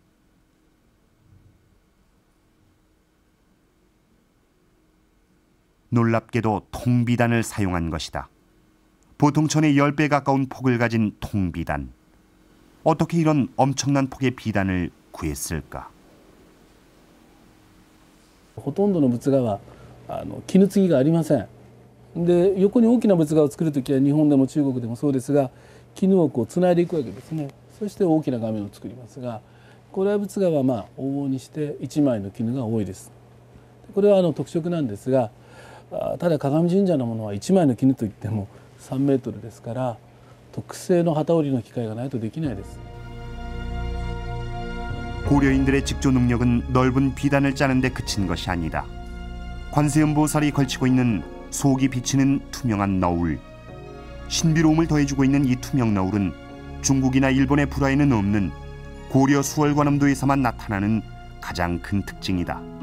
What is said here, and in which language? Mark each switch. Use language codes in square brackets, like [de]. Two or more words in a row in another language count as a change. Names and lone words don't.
[ko] 놀랍게도 통비단을 사용한 것이다. 보통 천의 10배 가까운 폭을 가진 통비단. 어떻게 이런 엄청난 폭의 비단을 구했을까? [ja] ほとんどの仏画は絹継ぎがありません。で、横に大きな仏画を作るときは日本でも中国でもそうですが、絹をこうつないでいくわけですね。そして大きな画面を作りますが、古来仏画は往々にして1枚の絹が多いです。これは特色なんですが、ただ鏡神社のものは1枚の絹といっても3メートルですから。特製の機織りの機械がないとできないです. [ko] 고려인들의 직조 능력은 넓은 비단을 짜는 데 그친 것이 아니다. 관세음보살이 걸치고 있는 속이 비치는 투명한 너울. 신비로움을 더해주고 있는 이 투명 너울은 중국이나 일본의 불화에는 없는 고려 수월관음도에서만 나타나는 가장 큰 특징이다.